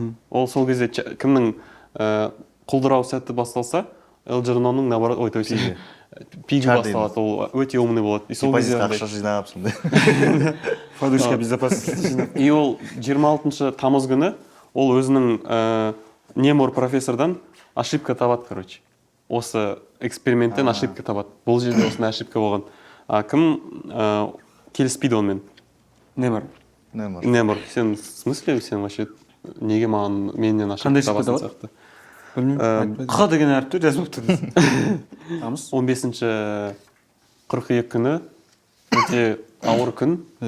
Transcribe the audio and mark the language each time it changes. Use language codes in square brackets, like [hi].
[kk] Ол сол кезде кімнің құлдырау сәтті басталса, Элджернонның [ru] наоборот, ой, то есть [kk] пигі басталады, ол өте умный болады. И сол кезде ақша жинап сондай. [ru] Подушка безопасности. [kk] И ол 26 тамыз күні ол өзінің Немор профессордан ошибка табады, короче. Осы эксперименттен ошибка табады. Бұл жерде осындай ошибка болған. Кім келіспейді онымен? Немор. Немор. Сен [ru] в смысле, [kk] сен вообще неге маған менен ошибка табасың сияқты? Қ деген әріпті жазып тұрдың. 15-ші қыркүйек күні өте ауыр күн.